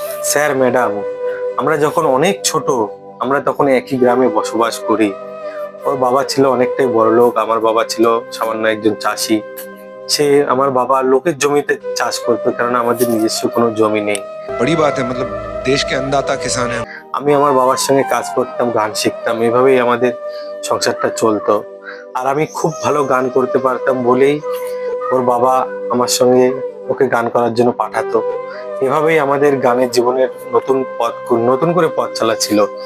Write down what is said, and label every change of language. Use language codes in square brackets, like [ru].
[bn] Sir madam আমরা যখন অনেক ছোট, আমরা তখন একই গ্রামে বসবাস করি। ওর বাবা ছিল অনেকটাই বড়লোক, আমার বাবা ছিল সামান্য একজন চাষি। আমার বাবা লোকের জমিতে চাষ করতো, কারণ আমাদের নিজস্ব কোনো জমি নেই। [hi] बड़ी बात है, मतलब देश के अन्नदाता किसान है। [bn] আমি আমার বাবার সঙ্গে কাজ করতাম, গান শিখতাম, এভাবেই আমাদের সংসারটা চলতো। আর আমি খুব ভালো গান করতে পারতাম বলেই ওর বাবা আমার সঙ্গে ওকে গান করার জন্য পাঠাতো। এভাবেই আমাদের গানের জীবনের নতুন করে পথ চলা ছিল।